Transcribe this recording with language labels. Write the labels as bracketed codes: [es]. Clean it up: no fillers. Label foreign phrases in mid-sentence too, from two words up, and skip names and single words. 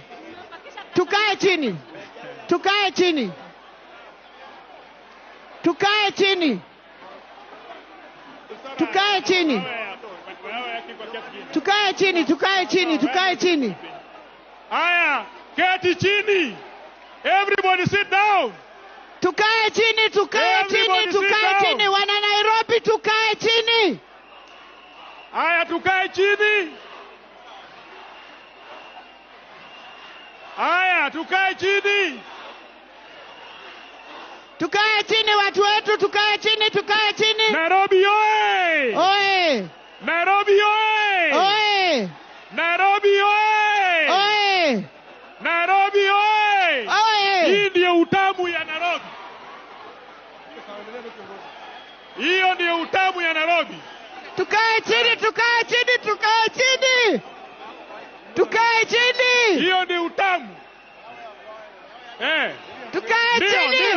[sw] Tukae chini. Tukae chini. Aya, keti chini. [en] Everybody sit down. [sw] Tukae chini. Wana Nairobi, tukae chini. Aya, tukae chini. Tukae chini watu wetu, tukae chini. Nairobi oye! Oye! Nairobi oye! Oye! Nairobi oye! Oye! Nairobi oye! Oye! Hii ndio utamu ya Nairobi. Hiyo ndio utamu ya Nairobi. Tukae chini. Hiyo ndio utamu. Tukae chini.